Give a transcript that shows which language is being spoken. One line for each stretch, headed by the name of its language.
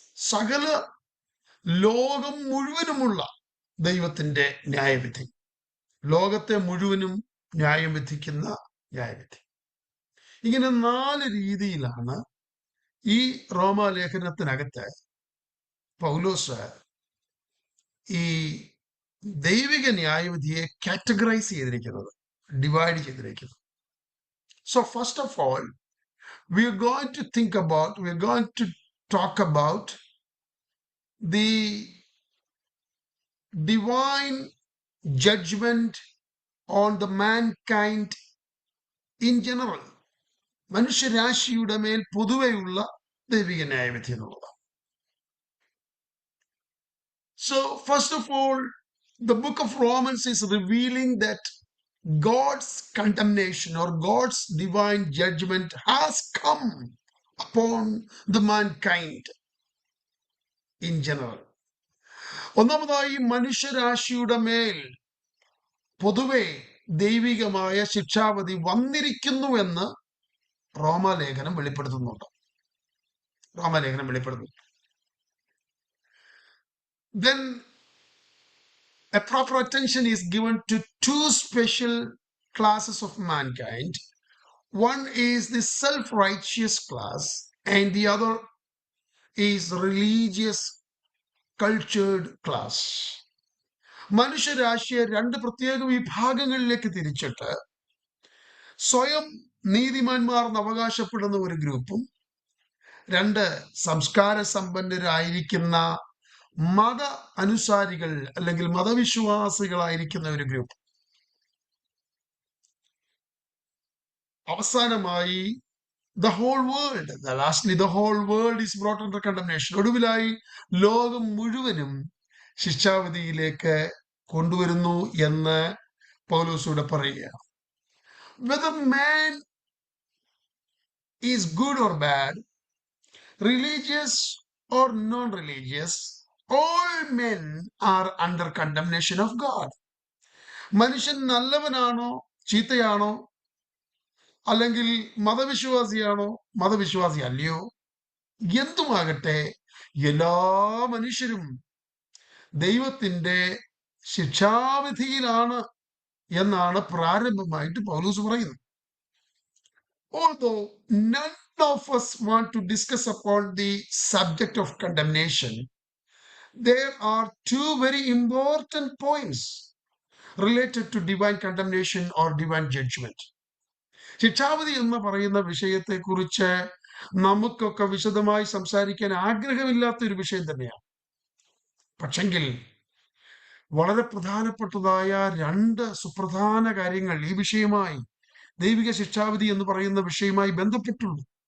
Malayalam: സകല ലോകം മുഴുവനുമുള്ള ദൈവത്തിന്റെ ന്യായവിധി, ലോകത്തെ മുഴുവനും ന്യായം വിധിക്കുന്ന ന്യായവിധി. ഇങ്ങനെ 4 രീതിയിലാണ് ഈ റോമാലേഖനത്തിനകത്ത് പൗലോസ് ഈ ദൈവിക ന്യായവിധിയെ കാറ്റഗറൈസ് ചെയ്തിരിക്കുന്നത്, ഡിവൈഡ് ചെയ്തിരിക്കുന്നത്.
English: So first of all, we are going to talk about the divine judgment on the mankind in general.
Malayalam: മനുഷ്യരാശിയുടെ മേൽ പൊതുവെയുള്ള ദൈവിക ന്യായവിധി എന്നുള്ളത്.
English: So first of all, the book of Romans is revealing that God's condemnation or God's divine judgment has come upon the mankind in general.
Malayalam: ഒന്നാമതായി മനുഷ്യരാശിയുടെ മേൽ പൊതുവെ ദൈവികമായ ശിക്ഷാവിധി വന്നിരിക്കുന്നുവെന്ന് റോമാലേഖനം വെളിപ്പെടുത്തുന്നുണ്ട്.
English: Then a proper attention is given to 2 special classes of mankind. One is the self-righteous class and the other is religious cultured class.
Malayalam: മനുഷ്യരാശിയെ 2 പ്രത്യേക വിഭാഗങ്ങളിലേക്ക് തിരിച്ചിട്ട് സ്വയം നീതിമാന്മാർന്ന് അവകാശപ്പെടുന്ന ഒരു ഗ്രൂപ്പും 2 സംസ്കാര സമ്പന്നരായിരിക്കുന്ന മത അനുസാരികൾ അല്ലെങ്കിൽ മതവിശ്വാസികളായിരിക്കുന്ന ഒരു ഗ്രൂപ്പ്. അവസാനമായി
English: the whole world is brought under condemnation.
Malayalam: ഒടുവിലായി ലോകം മുഴുവനും ശിക്ഷാവിധിയിലേക്ക് കൊണ്ടുവരുന്നു എന്ന് പൗലോസ് പറയുക.
English: Whether man is good or bad, religious or non-religious, all men are under condemnation of God.
Malayalam: മനുഷ്യൻ നല്ലവനാണോ ചീത്തയാണോ, അല്ലെങ്കിൽ മതവിശ്വാസിയാണോ മതവിശ്വാസി അല്ലയോ, എന്തുമാകട്ടെ എല്ലാ മനുഷ്യരും ദൈവത്തിന്റെ ശിക്ഷാവിധിയിലാണ് എന്നാണ് പ്രാരംഭമായിട്ട് പൗലോസ് പറയുന്നത്.
English: Although none of us want to discuss upon the subject of condemnation, there are 2 very important points related to divine condemnation or divine judgment.
Malayalam: ശിക്ഷാവിധി എന്ന് പറയുന്ന വിഷയത്തെക്കുറിച്ച് നമുക്കൊക്കെ വിശദമായി സംസാരിക്കാൻ ആഗ്രഹമില്ലാത്ത ഒരു വിഷയം തന്നെയാണ്. പക്ഷെങ്കിൽ വളരെ പ്രധാനപ്പെട്ടതായ 2 സുപ്രധാന കാര്യങ്ങൾ ഈ വിഷയമായി, ദൈവിക ശിക്ഷാവിധി എന്ന് പറയുന്ന വിഷയമായി ബന്ധപ്പെട്ടുള്ളൂ.